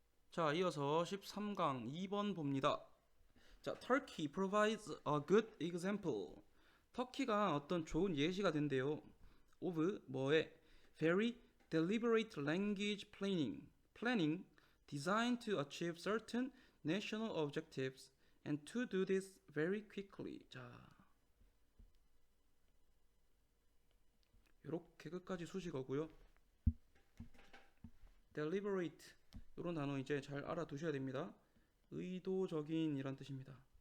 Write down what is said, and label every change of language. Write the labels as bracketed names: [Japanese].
[Korean] 자, 이어서 13강 2번 봅니다. 자, [English] Turkey provides a good example. [Korean] 터키가 어떤 좋은 예시가 된대요. of 뭐에? [English] Very deliberate language planning designed to achieve certain national objectives and to do this very quickly. [Korean] 자, 이렇게 끝까지 수식어고요. deliberate 이런 단어 이제 잘 알아두셔야 됩니다. 의도적인 이란 뜻입니다.